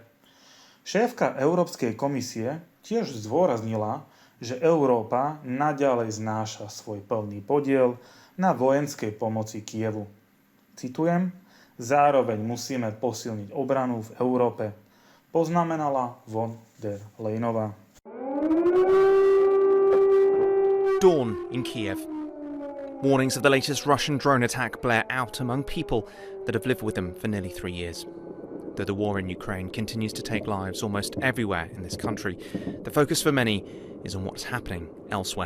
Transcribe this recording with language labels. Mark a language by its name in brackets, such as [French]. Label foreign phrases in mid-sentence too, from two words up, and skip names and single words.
[Slovak] Šéfka Európskej komisie tiež zdôraznila, že Európa naďalej znáša svoj plný podiel na vojenskej pomoci Kyjevu. Citujem: Zároveň musíme posilniť obranu v Európe, poznamenala von der Leyenová. [English] Dawn in Kiev. Warnings of the latest Russian drone attack blare out among people that have lived with them for nearly 3 years. Though the war in Ukraine continues to take lives almost everywhere in this country, the focus for many is on what's happening elsewhere.